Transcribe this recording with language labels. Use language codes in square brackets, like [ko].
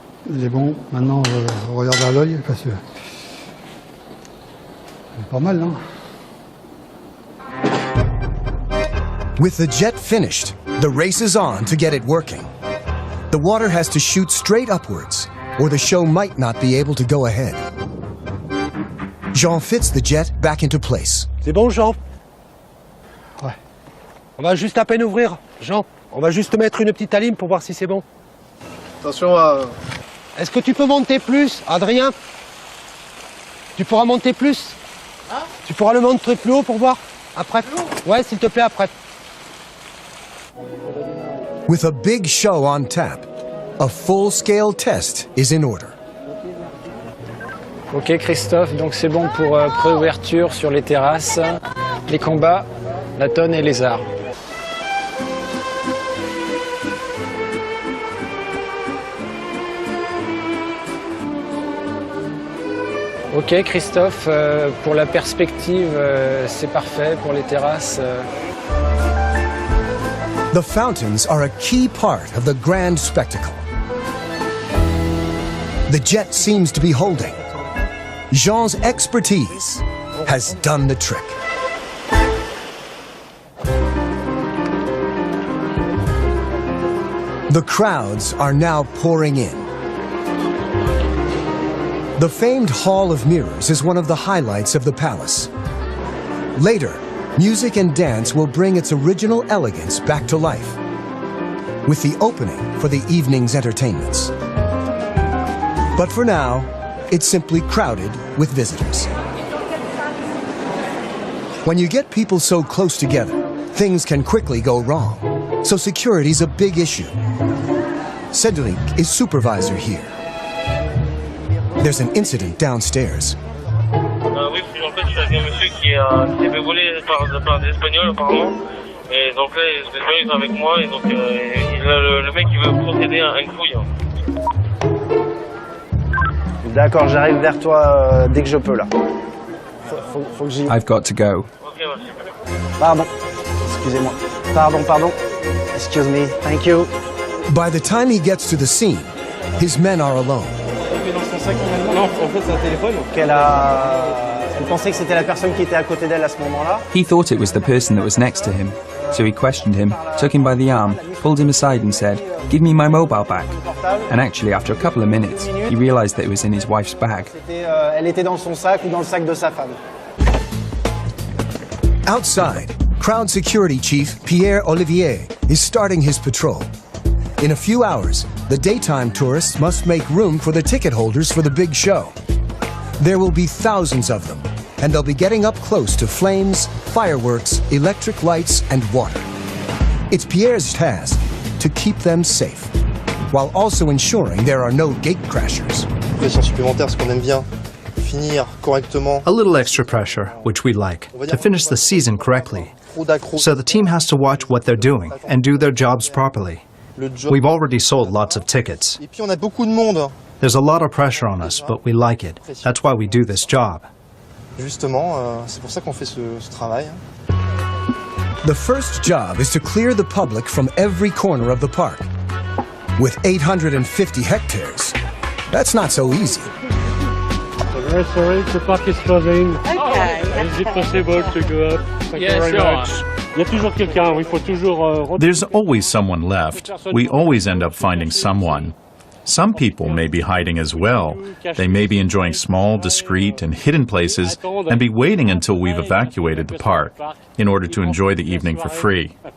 [fr] Il est bon, maintenant on regarde à l'œil parce que c'est pas mal, hein? [en] With the jet finished, the race is on to get it working. The water has to shoot straight upwards, or the show might not be able to go ahead. Jean fits the jet back into place. [fr] C'est bon, Jean? Ouais. On va juste à peine ouvrir, Jean. On va juste mettre une petite alim pour voir si c'est bon. Attention à... Est-ce que tu peux monter plus, Adrien? Tu pourras monter plus? Hein? Tu pourras le monter plus haut pour voir? Après? Ouais, s'il te plaît, après. [en] With a big show on tap, a full-scale test is in order. [fr] Ok Christophe, donc c'est bon pour préouverture sur les terrasses, les combats, la tonne et les arts. Ok Christophe, pour la perspective, c'est parfait pour les terrasses. [en] The fountains are a key part of the grand spectacle. The jet seems to be holding. Jean's expertise has done the trick. The crowds are now pouring in. The famed Hall of Mirrors is one of the highlights of the palace. Later, music and dance will bring its original elegance back to life, with the opening for the evening's entertainments. But for now, it's simply crowded with visitors. When you get people so close together, things can quickly go wrong, so security's a big issue. Cedric is supervisor here. There's an incident downstairs. [fr] Oui, en fait, c'est un monsieur qui s'est fait voler par des Espagnols apparemment. Et donc là, les Espagnols sont avec moi et donc le mec il veut procéder à une fouille. D'accord, j'arrive vers toi dès que je peux là. Faut que j'y... [en] I've got to go. [fr] Pardon, excusez-moi. Pardon. [en] Excuse me, thank you. By the time he gets to the scene, his men are alone. [fr] Non, en fait c'est un téléphone. Elle pensait que c'était la personne qui était à côté d'elle à ce moment-là. [en] He thought it was the person that was next to him, so he questioned him, took him by the arm, pulled him aside and said, "Give me my mobile back." And actually, after a couple of minutes, he realized that it was in his wife's bag. [fr] Elle était dans son sac ou dans le sac de sa femme. [en] Outside, Crowd Security Chief Pierre Olivier is starting his patrol. In a few hours, the daytime tourists must make room for the ticket holders for the big show. There will be thousands of them, and they'll be getting up close to flames, fireworks, electric lights, and water. It's Pierre's task to keep them safe, while also ensuring there are no gate crashers. [fr] Pression supplémentaire, parce qu'on aime bien finir correctement. [en] A little extra pressure, which we like, to finish the season correctly. So the team has to watch what they're doing and do their jobs properly. We've already sold lots of tickets. [fr] Et puis on a beaucoup de monde. [en] There's a lot of pressure on us, but we like it. That's why we do this job. [fr] Justement, c'est pour ça qu'on fait ce travail. [en] The first job is to clear the public from every corner of the park. With 850 hectares, that's not so easy. Very sorry, the park is closing. Okay. Is it possible to go up? Thank you very much. [fr] Il y a toujours quelqu'un, il faut toujours... [en] There's always someone left. We always end up finding someone. Some people may be hiding as well. They may be enjoying small, discreet, and hidden places and be waiting until we've evacuated the park in order to enjoy the evening for free.